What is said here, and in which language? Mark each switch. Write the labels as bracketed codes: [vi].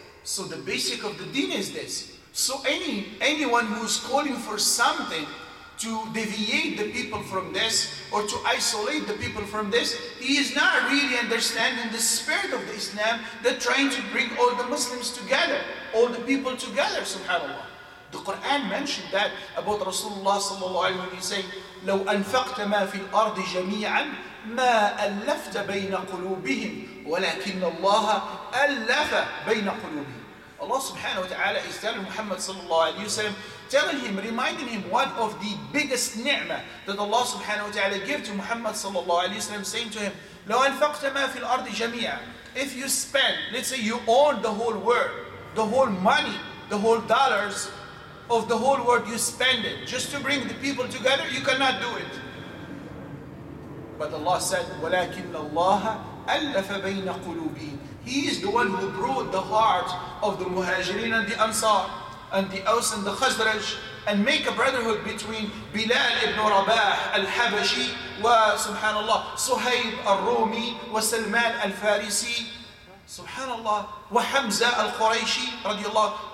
[en] So the basic of the deen is this. So anyone who's calling for something to deviate the people from this, or to isolate the people from this, he is not really understanding the spirit of the Islam, that trying to bring all the Muslims together, all the people together, subhanAllah. The Quran mentioned that about Rasulullah sallallahu alayhi wa sallam, [ar] لو أنفقت ما في الأرض جميعا ما ألفت بين قلوبهم ولكن الله ألف بين قلوبهم. [en] Allah subhanahu wa ta'ala is telling Muhammad sallallahu alayhi wa sallam, telling him, reminding him one of the biggest ni'mah that Allah subhanahu wa ta'ala gave to Muhammad sallallahu alayhi wa sallam, saying to him, [ar] لو أنفقت ما في الأرض جميعا. [en] If you spend, let's say you own the whole world, the whole money, the whole dollars of the whole world, you spend it just to bring the people together, you cannot do it. But Allah said, [ar] وَلَكِنَّ اللَّهَ أَلَّفَ بَيْنَ قُلُوبِهِمْ. [en] He is the one who brought the heart of the Muhajirin and the Ansar, and the Aus and the Khazraj, and make a brotherhood between Bilal ibn Rabah al-Habashi, wa subhanallah, Suhayb al-Rumi, wa Salman al-Farisi, subhanallah, wa Hamza al-Qurayshi, radiallahu.